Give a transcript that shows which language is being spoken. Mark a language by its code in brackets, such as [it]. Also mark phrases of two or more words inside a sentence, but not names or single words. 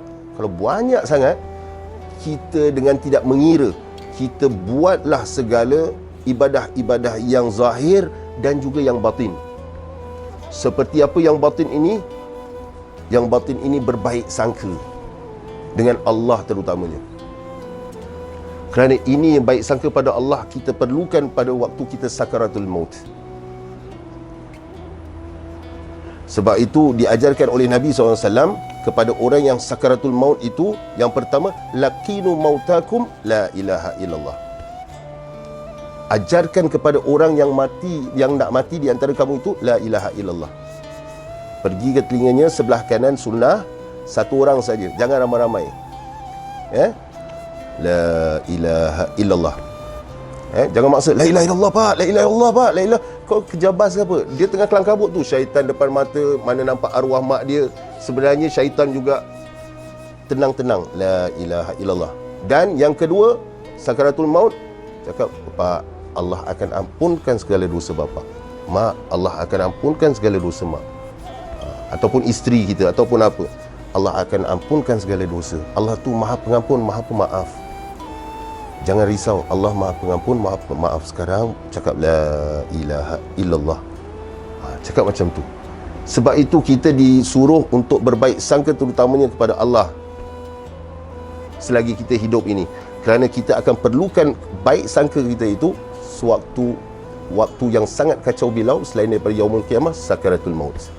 [ms] Kalau banyak sangat, kita dengan tidak mengira, kita buatlah segala ibadah-ibadah yang zahir dan juga yang batin. Seperti apa yang batin ini? Yang batin ini berbaik sangka dengan Allah terutamanya. Kerana ini yang baik sangka pada Allah, kita perlukan pada waktu kita sakaratul maut. Sebab itu diajarkan oleh Nabi SAW kepada orang yang sakaratul maut itu, yang pertama, [ar] laqinu mautakum la ilaha illallah. [ms] Ajarkan kepada orang yang mati, yang nak mati di antara kamu itu, [ar] la ilaha illallah. [ms] Pergi ke telinganya sebelah kanan sunnah, satu orang saja, jangan ramai-ramai. [ar] La ilaha illallah. [ms] Jangan maksa [ar] la ilaha illallah pak, la ilaha illallah pak, la ilaha. [ms] Kau kejabas ke apa? Dia tengah kelang kabut tu, syaitan depan mata, mana nampak arwah mak dia. Sebenarnya syaitan juga tenang-tenang, [ar] la ilaha illallah. [ms] Dan yang kedua, sakaratul maut, cakap, pak, Allah akan ampunkan segala dosa bapa. Mak, Allah akan ampunkan segala dosa mak. Ataupun isteri kita, ataupun apa, Allah akan ampunkan segala dosa. Allah tu maha pengampun, maha pemaaf. Jangan risau, Allah maha pengampun, maha pemaaf. Sekarang cakap [ar] la ilaha illallah. [ms] Cakap macam tu. Sebab itu kita disuruh untuk berbaik sangka terutamanya kepada Allah selagi kita hidup ini. Kerana kita akan perlukan baik sangka kita itu sewaktu waktu yang sangat kacau bilau selain daripada [ar] yaumul qiyamah, [ms] sakaratul maut.